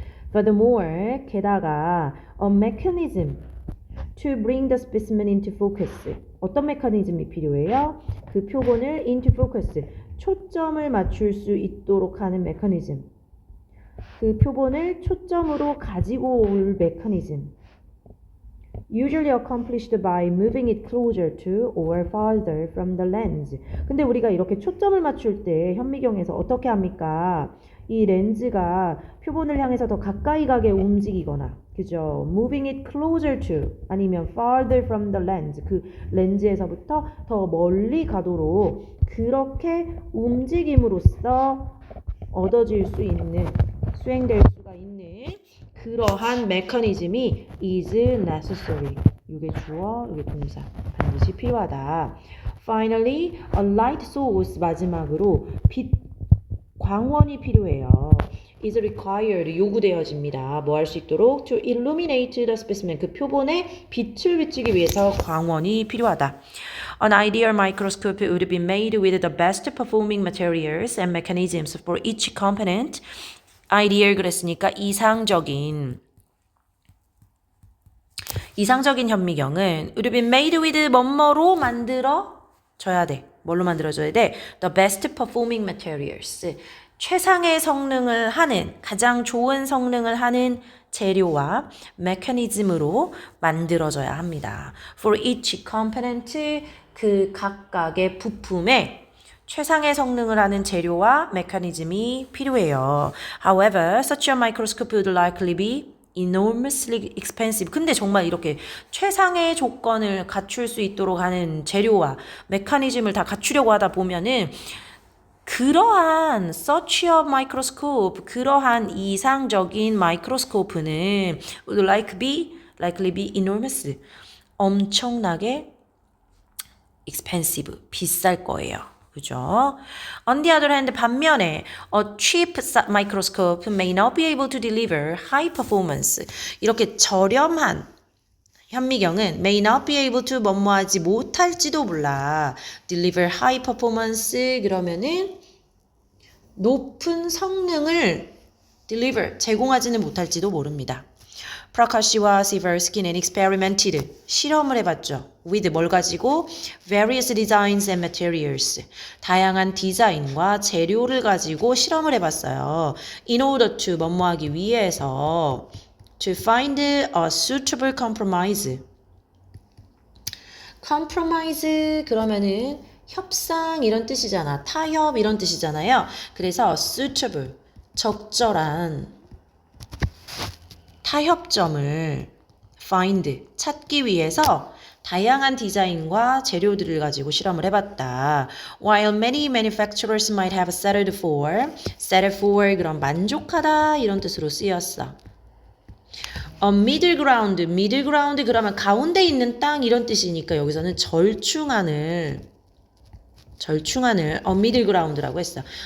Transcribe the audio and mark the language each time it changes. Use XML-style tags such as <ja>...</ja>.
<en>Furthermore,</en> <ko>게다가</ko> <en>a mechanism to bring the specimen into focus.</en> <ko>어떤 메커니즘이 필요해요? 그 표본을 into focus, 초점을 맞출 수 있도록 하는 메커니즘. 그 표본을 초점으로 가지고 올 메커니즘.</ko> <en>Usually accomplished by moving it closer to or farther from the lens.</en> <ko>근데 우리가 이렇게 초점을 맞출 때 현미경에서 어떻게 합니까? 이 렌즈가 표본을 향해서 더 가까이 가게 움직이거나, 그죠?</ko> <en>Moving it closer to,</en> <ko>아니면</ko> <en>farther from the lens,</en> <ko>그 렌즈에서부터 더 멀리 가도록 그렇게 움직임으로써 얻어질 수 있는, 수행될 수가 있는 그러한 메커니즘이</ko> <en>is necessary.</en> <ko>이게 주어, 이게 동사. 반드시 필요하다.</ko> <en>Finally, a light source</en> <ko>마지막으로 빛 광원이 필요해요.</ko> <en>is required</en> <ko>요구되어집니다. 뭐 할 수 있도록</ko> <en>to illuminate the specimen</en> <ko>그 표본에 빛을 비추기 위해서 광원이 필요하다.</ko> <en>An ideal microscope would be made with the best performing materials and mechanisms for each component.</en> <ko>ideal 그랬으니까 이상적인 현미경은</ko> <en>would be made with</en> <ko>뭐뭐로 만들어져야 돼. 뭘로 만들어져야 돼?</ko> <en>The best performing materials.</en> <ko>최상의 성능을 하는, 가장 좋은 성능을 하는 재료와 메커니즘으로 만들어져야 합니다.</ko> <en>For each component,</en> <ko>그 각각의 부품에 최상의 성능을 하는 재료와 메커니즘이 필요해요.</ko> <en>However, such a microscope would likely be enormously expensive.</en> <ko>근데 정말 이렇게 최상의 조건을 갖출 수 있도록 하는 재료와 메커니즘을 다 갖추려고 하다 보면은 그러한 such a microscope, 그러한 이상적인 마이크로스코프는</ko> <en>would likely be enormous.</en> <ko>엄청나게 expensive, 비쌀 거예요. 그죠?</ko> <en>On the other hand,</en> <ko>반면에</ko> <en>a cheap microscope may not be able to deliver high performance.</en> <ko>이렇게 저렴한 현미경은</ko> <en>may not be able to</en> <ko>뭐뭐하지 못할지도 몰라.</ko> <en>deliver high performance</en> <ko>그러면은 높은 성능을 deliver 제공하지는 못할지도 모릅니다. 프라카시와 시버스키는</ko> <en>experimented</en> <ko>실험을 해봤죠. with 뭘 가지고</ko> <en>various designs and materials</en> <ko>다양한 디자인과 재료를 가지고 실험을 해봤어요.</ko> <en>in order to</en> <ko>뭐뭐하기 위해서</ko> <en>to find a suitable compromise.</en> <ko>compromise 그러면은 협상 이런 뜻이잖아. 타협 이런 뜻이잖아요. 그래서 suitable 적절한 타협점을 find 찾기 위해서 다양한 디자인과 재료들을 가지고 실험을 해봤다.</ko> <en>While many manufacturers might have settled for</en> <ko>그런 만족하다 이런 뜻으로 쓰였어. middle ground 그러면 가운데 있는 땅 이런 뜻이니까 여기서는 절충안을 middle ground라고 했어.</ko>